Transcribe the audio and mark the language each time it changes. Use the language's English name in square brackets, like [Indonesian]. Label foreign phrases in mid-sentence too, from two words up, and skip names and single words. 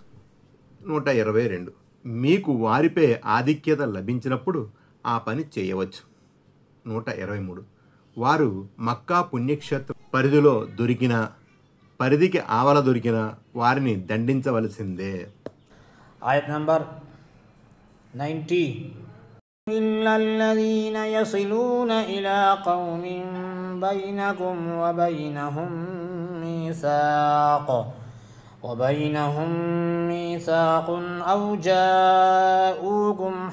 [Telugu] 122. మీకు వారిపై ఆధిక్యత లభించినప్పుడు ఆ పని చేయవచ్చు. 123. వారు మక్కా పుణ్యక్షేత్ర పరిధిలో పరిధికి ఆవల దొరికిన వారిని దండించవలసిందే. [Arabic] آية نمبر 90. إلا الذين يصلون إلى قوم بينكم وبينهم ميثاق أو جاءوكم